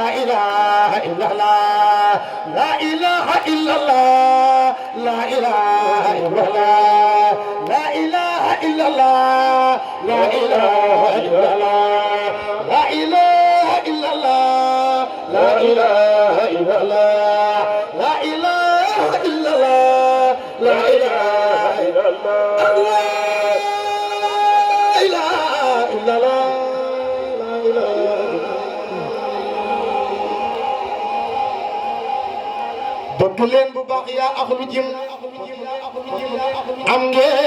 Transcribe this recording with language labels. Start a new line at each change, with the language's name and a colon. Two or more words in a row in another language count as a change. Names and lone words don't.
Arabic: إله إلا الله لا إله إلا الله لا إله إلا الله لا إله إلا الله لا إله إلا الله لا إله إلا الله لا إله إلا الله لا إله إلا الله لا إله إلا الله لا إله إلا الله لا إله
Wolof: bëgg leen bu baax yaa axlu jëm am ngeen